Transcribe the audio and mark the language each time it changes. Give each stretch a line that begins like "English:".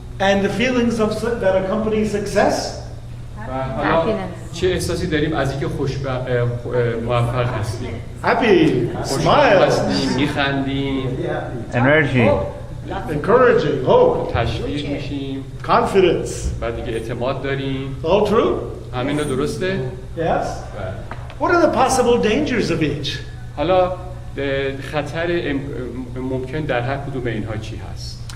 English: And the feelings that accompany success.
Persian: و حالا چه احساسی داریم از اینکه موفق هستیم؟
English: Happy,
Persian: خوشحال
English: smile,
Persian: هستیم، میخندیم،
English: Energy. encouraging, hope,
Persian: تشویق میشیم،
English: confidence.
Persian: بعد دیگه اعتماد داریم.
English: All true?
Persian: همین رو درسته؟
English: Yes. What are the possible dangers of each?
Persian: حالا خطر ممکن در هر کدوم اینها چی هست؟